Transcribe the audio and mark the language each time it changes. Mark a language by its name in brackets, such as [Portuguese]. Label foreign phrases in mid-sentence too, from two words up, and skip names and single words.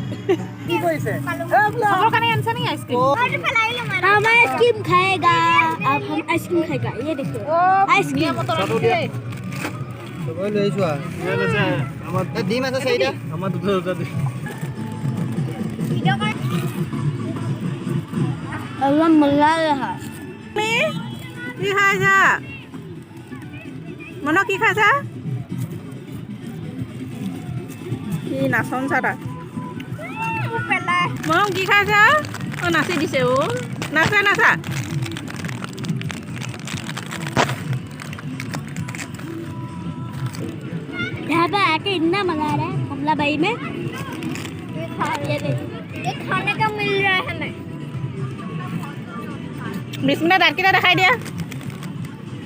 [Hindi] हम आइसक्रीम खाएगा, अब हम आइसक्रीम खाएगा। ये देखिए आइसक्रीम। एकदम मजा आ रहा है। [Assamese] কি খাইছা? মন কি খাইছা? কি নাচন চাটা? মন কি খাইছা? ও নাচি দিছে ও। নাচা নাচা। [Hindi] यहाँ पे आके इतना मजा आ रहा है कमलाबाई में। ये खाने का मिल रहा है हमें। [Assamese] বিস্মিতা দাঁত কেইটা দেখুৱাই দিয়া।